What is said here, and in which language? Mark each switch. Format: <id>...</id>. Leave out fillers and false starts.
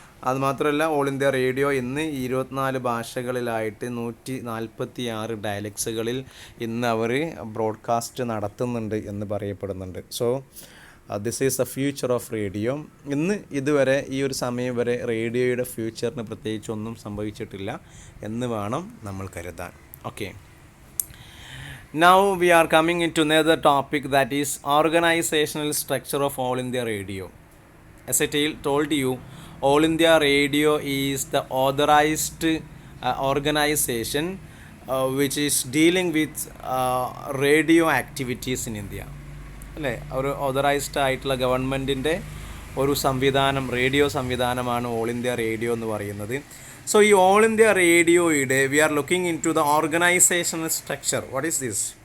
<ml>അതുമാത്രമല്ല all India radio ഇന്ന് 24 ഭാഷകളിലായിട്ട് 146 ഡയലക്ട്സുകളിൽ ഇന്ന് അവർ ബ്രോഡ്കാസ്റ്റ് നടത്തുന്നുണ്ട് എന്ന് പറയപ്പെടുന്നുണ്ട്.</ml> <en>So this is the future of radio.</en> <ml>ഇതുവരെ ഈ ഒരു സമയം വരെ റേഡിയോയുടെ ഫ്യൂച്ചറിന് പ്രത്യേകിച്ച് ഒന്നും സംഭവിച്ചിട്ടില്ല എന്ന് വേണം നമ്മൾ കരുതാൻ.</ml> <en>Okay, now we are coming into another topic, that is organizational structure of All India Radio. As I told you, All India Radio is the authorized organization which is dealing with radio activities in India.</en> <ml>അല്ലേ? ഒരു authorised ആയിട്ടുള്ള ഗവൺമെൻറ്റിൻ്റെ ഒരു സംവിധാനം, radio സംവിധാനമാണ് all India radio എന്ന് പറയുന്നത്.</ml> <en>So ഈ all India റേഡിയോയുടെ we are looking into the organisational structure. What is this?</en>